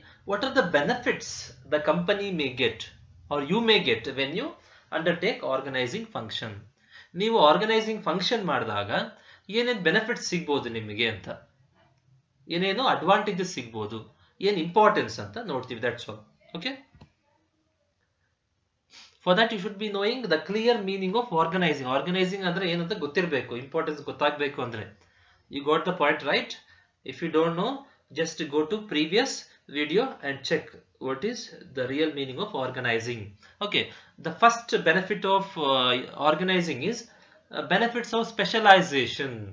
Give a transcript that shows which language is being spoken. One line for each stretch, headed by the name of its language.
English: What are the benefits the company may get or you may get when you undertake organizing function.
Kannada: ನೀವು organising function ಮಾಡಿದಾಗ ಏನೇನು benefits ಸಿಗ್ಬೋದು ನಿಮಗೆ ಅಂತ, ಏನೇನು ಅಡ್ವಾಂಟೇಜಸ್ ಸಿಗ್ಬೋದು, ಏನು ಇಂಪಾರ್ಟೆನ್ಸ್ ಅಂತ ನೋಡ್ತೀವಿ.
English: That's all. Okay, for that you should be knowing the clear meaning of organising.
Kannada: Organising ಅಂದ್ರೆ ಏನಂತ ಗೊತ್ತಿರಬೇಕು, ಇಂಪಾರ್ಟೆನ್ಸ್ ಗೊತ್ತಾಗಬೇಕು ಅಂದ್ರೆ.
English: You got the point, right? If you don't know, just go to previous video and check what is the real meaning of organizing. Okay, the first benefit of organizing is benefits of specialization.